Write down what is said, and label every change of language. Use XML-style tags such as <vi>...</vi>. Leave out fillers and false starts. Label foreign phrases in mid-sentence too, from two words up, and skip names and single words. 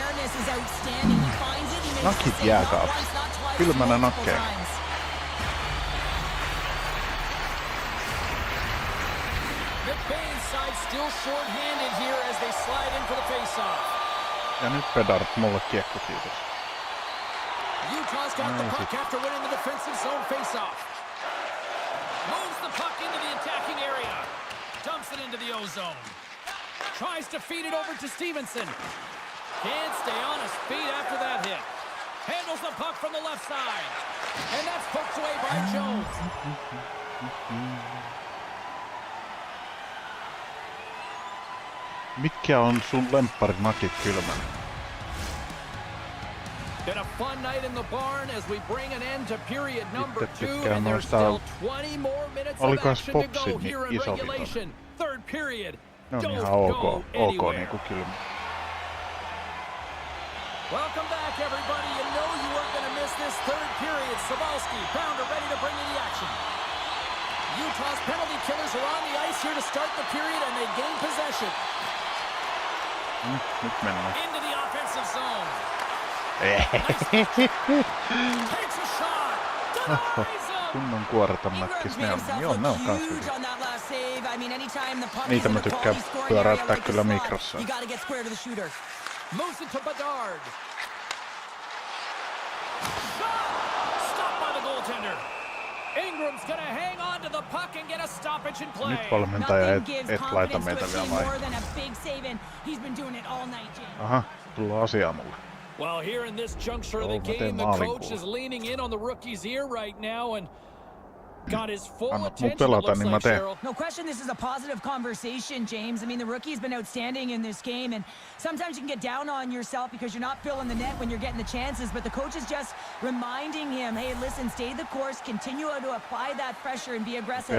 <fi>Nakit jääkaapista. Kylmänä nakkeen. Ja nyt Bedard mulle kiekko, kiitos.</fi> <en>Utah's got the puck after winning the defensive zone faceoff. Moves the puck into the attacking area. Dumps it into the O-zone. Tries to feed it over to Stevenson. Can't stay on his feet after that hit. Handles the puck from the left side. And that's poked away by Jones.</en> <fi>Mitkä on sun lempparit nakit kylmänä?</fi> <en>Been a fun night in the barn as we bring an end to period number 2, and there's</en> <fi>noista...</fi> <en>still 20 more minutes of</en> <fi>Oliko</fi> <en>action to go</en> <fi>Popsin</fi> <en>here in</en> <fi>iso</fi> <en>regulation. Third period.</en> <fi>Ne on</fi> <en>Don't</en> <fi>ihan</fi> <en>go</en> <fi>ok niinku kylmä.</fi> <en>Welcome back, everybody. You know you weren't going to miss this third period. Sabalski, Pounder ready to bring in the action. Utah's penalty killers are on the ice here to start the period, and they gain possession.</en> <fi>Nyt mennään.</fi> <en>Into the offensive zone. Takes a shot. Denies him.</en> <fi>Kunnon kuoreton nakkis ne on. Joo, ne on kans hyviä. Niitä mä tykkään pyöräyttää kyllä mikrossa.</fi> <en>Moves it to Bedard. Shot! Stopped by the goaltender. Ingram's gonna hang on to the puck and get a stoppage in play.</en> <fi>Nyt valmentaja et laita meitä vielä vai? Aha, tullaan asiaa mulle.</fi> <en>Well, here in this juncture of the game, the coach is leaning in on the rookie's ear right now and got his full attention, it looks like, Cheryl. No question, this is a positive conversation, James. I mean, the rookie's been outstanding in this game, and sometimes you can get down on yourself because you're not filling the net when you're getting the chances, but the coach is just reminding him, hey, listen, stay the course, continue to apply that pressure and be aggressive.</en>